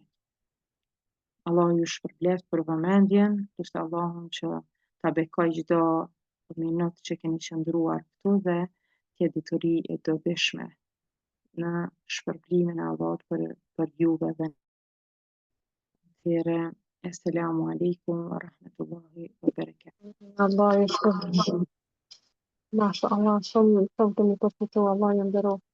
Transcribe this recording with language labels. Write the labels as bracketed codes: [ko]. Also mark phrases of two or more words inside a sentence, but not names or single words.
[sq] Allahu ju shpërbleft për vëmendjen, lutë Allahun që ta bekoj çdo minutë që keni qëndruar këtu dhe t'jetë dituri e dobishme në shpërblimin e Allahut për juve dhe atëherë, [ar] السلام عليكم ورحمة الله وبركاته. [sq] Allah ju shpërblet. [ar] ما شاء الله, [sq] shumë të mi përfitu, Allah ju ndëro.